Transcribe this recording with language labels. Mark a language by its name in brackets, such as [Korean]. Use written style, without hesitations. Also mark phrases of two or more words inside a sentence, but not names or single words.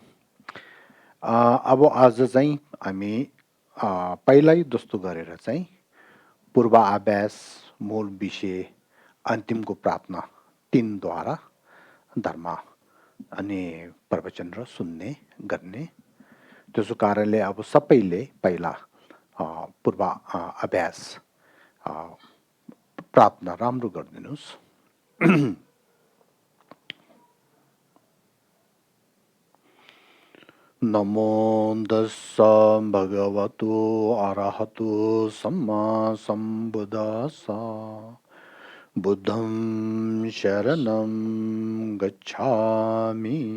[Nepali] अब आज चाहिँ हामी पहिल्यै जस्तो गरेर चाहिँ पूर्वाभ्यास, मूल विषय, अन्तिमको प्रार्थना तिनद्वारा धर्म अनि प्रवचन र सुन्ने गर्ने। त्यसो कारणले अब सबैले पहिला पूर्व अभ्यास अ, प्रार्थना राम्रो गरिदिनुहोस्। [Pali] नमो तस्स भगवतो अरहतो सम्मा सम्बुद्धास्स बुद्धं शरणं गच्छामि